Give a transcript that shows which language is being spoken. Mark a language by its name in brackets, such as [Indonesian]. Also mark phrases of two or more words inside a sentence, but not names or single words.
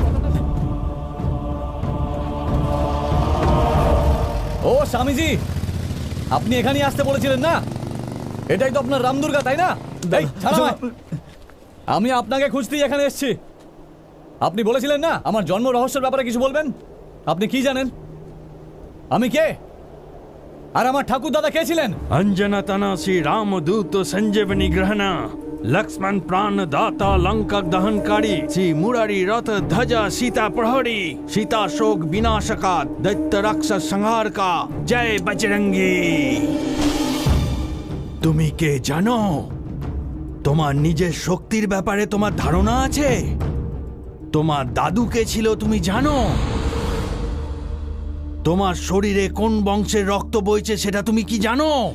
[Bangla] ও স্বামীজি, আপনি এখানেই আসতে বলেছিলেন না? এটাই তো আপনার রামদুর্গা, তাই না? এই ছাড়ো আমায়। আমি আপনাকে খুঁজতেই এখানে এসেছি। আপনি বলেছিলেন না আমার জন্ম রহস্যের ব্যাপারে কিছু বলবেন। আপনি কি জানেন? আমি কে? আর আমার ঠাকুর দাদা কে ছিলেন? [Sanskrit] अंजना तना श्री रामदूत संजीवनी ग्रहण लक्ष्मण प्राण दाता लंका दहनकारी श्री मुरारी रथ ध्वजा सीता प्रहरी सीता शोक विनाशका दैत्य राक्षस संहार का जय बजरंगी। [Bangla] তুমি কে জানো? তোমার নিজের শক্তির ব্যাপারে তোমার ধারণা আছে? তোমার দাদু কে ছিল তুমি জানো? তোমার শরীরে কোন বংশের রক্ত বইছে সেটা তুমি কি জানো?